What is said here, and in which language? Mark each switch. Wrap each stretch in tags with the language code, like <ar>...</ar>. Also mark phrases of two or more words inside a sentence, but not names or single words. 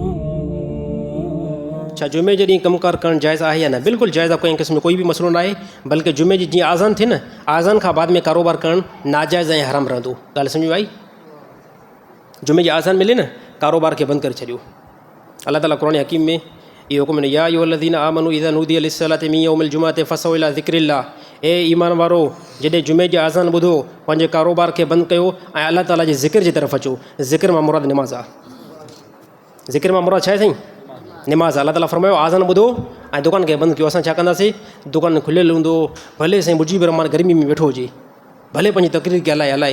<sd>छा जुमे जे ॾींहुं कमुकार करणु जाइज़ आहे या न? बिल्कुलु जाइज़ आहे, कोई क़िस्म जो कोई बि मसइलो न आहे। बल्कि जुमे जी जीअं आज़ान थिए न, आज़ान खां बाद में कारोबार करणु नाजाइज़ ऐं हराम रहंदो। ॻाल्हि सम्झ में आई? जुमे जी आज़ान मिले न, कारोबार खे बंदि करे छॾियो। अलाह ताला क़ुरान हकीम में इहो हुकुम</sd> <ar>يا أيها الذين آمنوا إذا نودي للصلاة من يوم الجمعة فاسعوا إلى ذكر الله.</ar> <sd>ए ईमान वारो, जॾहिं जुमे जी आज़ान ॿुधो पंहिंजे कारोबार खे बंदि कयो ऐं अलाह ताला जे ज़िक्र जी तरफ़ अचो। ज़िक्र मां मुराद निमाज़ आहे। ज़िक्र मां मुराद छा आहे साईं? निमाज़। अलाह ताला फरमायो आज़ान ॿुधो ऐं दुकान खे बंदि कयो। असां छा कंदासीं? दुकान खुलियलु हूंदो, भले साईं मुजीब रहमान गर्मी में वेठो हुजे, भले पंहिंजी तकरीर खे हलाए।</sd>